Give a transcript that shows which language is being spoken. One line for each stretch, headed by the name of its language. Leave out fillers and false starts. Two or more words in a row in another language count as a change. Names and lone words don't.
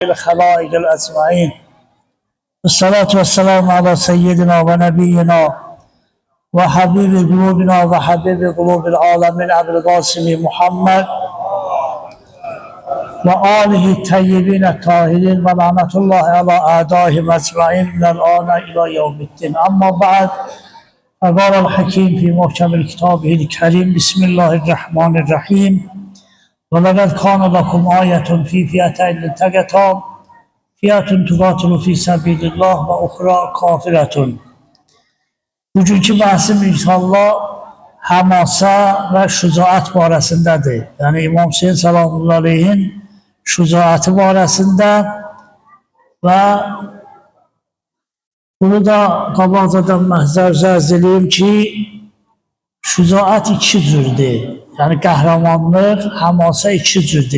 Arabic: الخلائق الأجمعين والصلاة والسلام على سيدنا ونبينا وحبيب قلوبنا وحبيب قلوب العالمين أبي القاسم محمد وآله الطيبين الطاهرين ولعنة الله على أعدائهم أجمعين من الآن إلى يوم الدين. أما بعد، فقال الحكيم في محكم كتابه الكريم: بسم الله الرحمن الرحيم. وَلَقَدْ كَانَ لَكُمْ آيَةٌ فِي فِيَتَيْنِ الْتَقَتَا فِيَةٌ تُقَاتِلُ فِي سَبِيلِ اللّٰهِ وَأُخْرَى كَافِرَةٌ.
Azerbaijani: Bugünkü bəhsim inşallah hamasa ve şücaat barəsindədir. Yani İmam Hüseyin salamullahi aleyhin şücaatı barəsində ve bunu da qabaqcadan məhzər edeyim ki, şücaat iki cürdür. Yani qəhrəmanlıq, hamasa iki cürdür.